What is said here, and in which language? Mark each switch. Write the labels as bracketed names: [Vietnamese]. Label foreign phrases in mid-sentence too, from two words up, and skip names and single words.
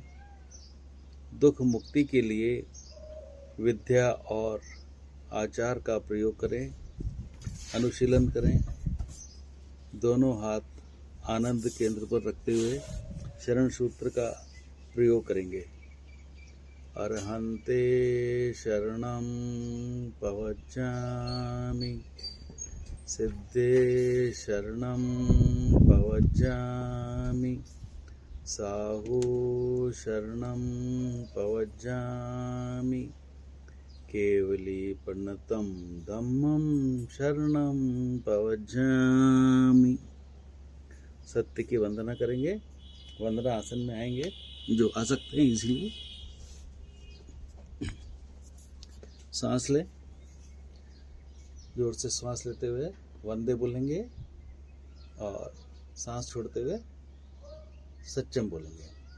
[Hindi] दुख मुक्ति के लिए विद्या और आचार का प्रयोग करें। अनुशीलन करें। दोनों हाथ आनंद केंद्र पर रखते हुए शरण सूत्र का प्रयोग करेंगे। [Prakrit languages] अर्हन्ते शरणं पवज्जामि, सिद्धे शरणं पवज्जामि, साहू शरणं पवज्जामि, केवली प्रणतं धम्मं शरणं पवज्जामि। [Hindi] सत्य की वंदना करेंगे। वंदना आसन में आएंगे, जो आ सकते हैं इसलिए। सांस लें। जोर से सांस लेते हुए वंदे बोलेंगे और सांस छोड़ते हुए सत्यम बोलेंगे।